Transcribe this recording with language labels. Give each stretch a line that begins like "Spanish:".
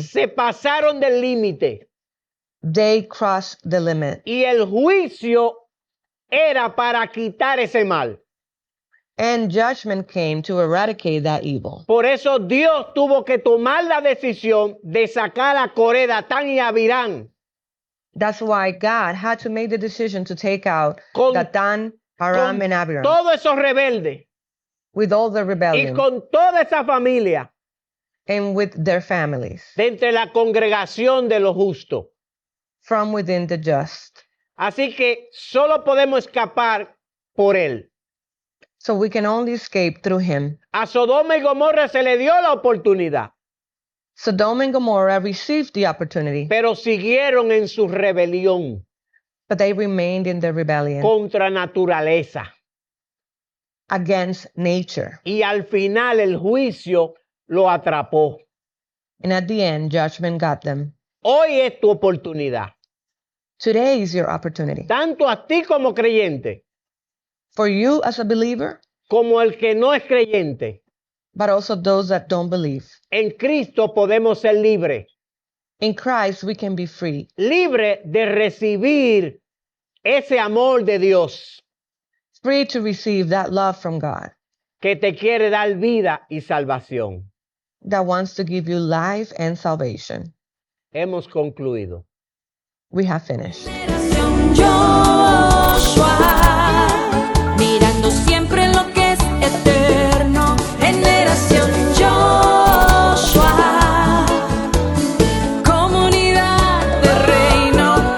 Spanish: Se pasaron del límite
English: They crossed the limit.
Spanish: y el juicio era para quitar ese mal.
English: And judgment came to eradicate that evil.
Spanish: Por eso Dios tuvo que tomar la decisión de sacar a Coré, Datán y Abirán
English: That's why God had to make the decision to take out
Spanish: Con-
English: Dathan, Aram,
Spanish: con
English: and Abiram
Spanish: todos esos rebeldes
English: with all the
Spanish: y
English: rebellion
Spanish: con toda esa familia
English: and with their families
Spanish: de entre la congregación de los justos.
English: from within the just.
Spanish: Así que solo podemos escapar por él.
English: So we can only escape through him.
Spanish: A Sodoma y Gomorra se le dio la oportunidad,
English: Sodom and Gomorrah received the opportunity,
Spanish: pero siguieron en su rebelión
English: but they remained in their rebellion
Spanish: contra naturaleza.
English: against nature.
Spanish: Y al final el juicio lo atrapó.
English: And at the end, judgment got them.
Spanish: Hoy es tu oportunidad,
English: Today is your opportunity.
Spanish: tanto a ti como creyente,
English: For you as a believer,
Spanish: como el que no es creyente.
English: but also those that don't believe.
Spanish: En Cristo podemos ser libres,
English: In Christ, we can be free,
Spanish: libre de recibir ese amor de Dios
English: free to receive that love from God
Spanish: que te quiere dar vida y salvación.
English: that wants to give you life and salvation.
Spanish: Hemos concluido.
English: We have finished.
Spanish: Generación Joshua, mirando siempre lo que es eterno. Generación Joshua, comunidad de reino.